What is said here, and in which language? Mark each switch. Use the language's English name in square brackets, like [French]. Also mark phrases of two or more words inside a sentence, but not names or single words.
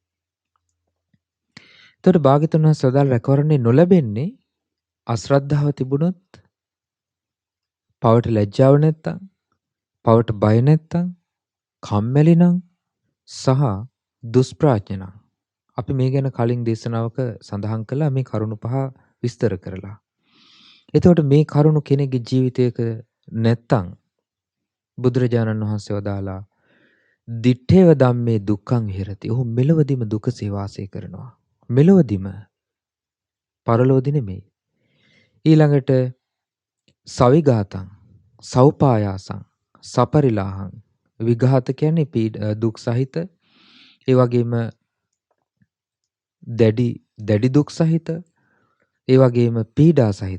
[Sinhala] එතකොට භාග්‍යතුන් වහන්සේ සදාල් රැකවරණය නොලැබෙන්නේ අශ්‍රද්ධාව තිබුණොත්, පවට ලැජ්ජාව නැත්තම්, පවට බය නැත්තම්, කම්මැලි නම් සහ දුෂ්ප්‍රඥ නම්. අපි මේ ගැන කලින් දේශනාවක සඳහන් කළා මේ කරුණු පහ විස්තර කරලා. එතකොට මේ කරුණු කෙනෙක්ගේ ජීවිතයක නැත්තම් බුදුරජාණන් වහන්සේ වදාලා [Pali] දිත්තේව ධම්මේ දුක්ඛං විහෙරති. [Sinhala] ඔහු මෙලවදීම දුකසේ වාසය කරනවා. මෙලවදීම, පරලෝදි නෙමෙයි. [Pali] ඊළඟට සවිඝාතං, සෞපායාසං, සපරිලාහං. [Sinhala] විඝාත කියන්නේ දුක් සහිත, ඒ වගේම දැඩි දුක් සහිත, ඒ වගේම පීඩා සහිත.